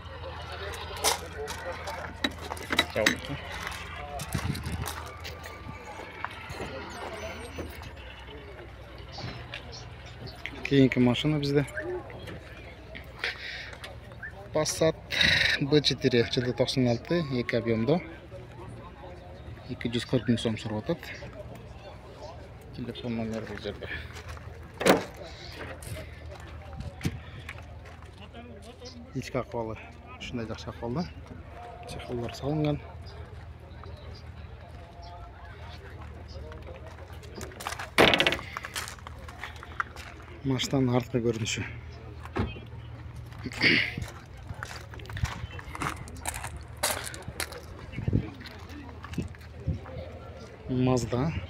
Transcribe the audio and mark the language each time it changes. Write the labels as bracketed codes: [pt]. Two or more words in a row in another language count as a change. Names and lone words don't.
[ky] Кийинки машина бизде Passat B4 жылы 96 2 объемдо 240 миң сом сурап атат. Телефон номері бұл жерде. Ички акыбалы ушундай жакшы акыбалда. Чехолдор салынган. Машинанын арткы көрүнүшү. Mazda.